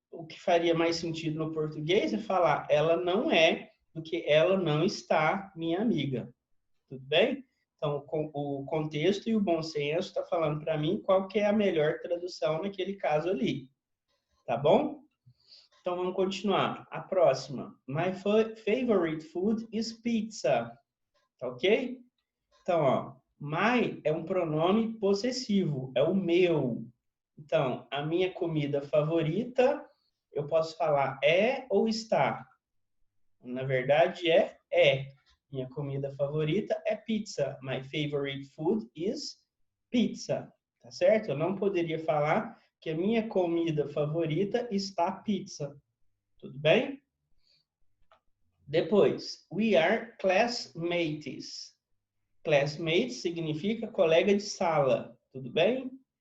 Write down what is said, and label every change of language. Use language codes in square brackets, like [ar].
[pt] O que faria mais sentido no português é falar ela não é do que ela não está minha amiga. Tudo bem? Então, o contexto e o bom senso está falando para mim qual que é a melhor tradução naquele caso ali. Tá bom? Então, vamos continuar. A próxima. [en] My favorite food is pizza. [pt] Tá ok? Então, ó, my é um pronome possessivo, é o meu. Então, a minha comida favorita, eu posso falar é ou está? Na verdade, é. Minha comida favorita é pizza. [en] My favorite food is pizza. [pt] Tá certo? Eu não poderia falar que a minha comida favorita está pizza. Tudo bem? Depois, [en] we are classmates. [pt] Classmates significa colega de sala. Tudo bem?